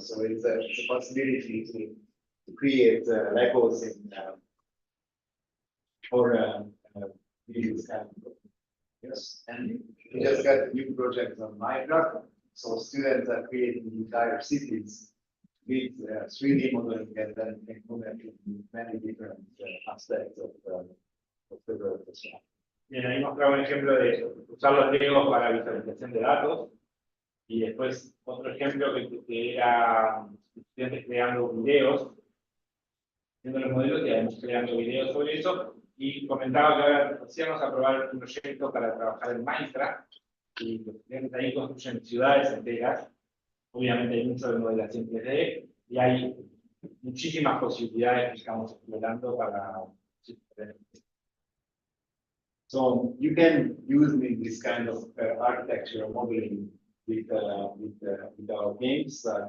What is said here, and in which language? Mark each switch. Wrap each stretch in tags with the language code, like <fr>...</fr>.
<en>So it's a possibility to create Legos in or videos. Yes, and we just got a new project on Minecraft. So students are creating entire cities with 3D modeling, and then can connect many different aspects of the world as well.</en> <es>Bien, ahí mostraba un ejemplo de usar los legos para visualización de datos, y después otro ejemplo que era estudiantes creando videos, haciendo los modelos y además creando videos sobre eso, y comentaba que ahora íbamos a probar un proyecto para trabajar en Minecraft, y los estudiantes ahí construyen ciudades enteras. Obviamente hay mucho de modelación 3D, y hay muchísimas posibilidades que estamos explorando para.</es> <en>So you can use this kind of architecture modeling with our games.</en>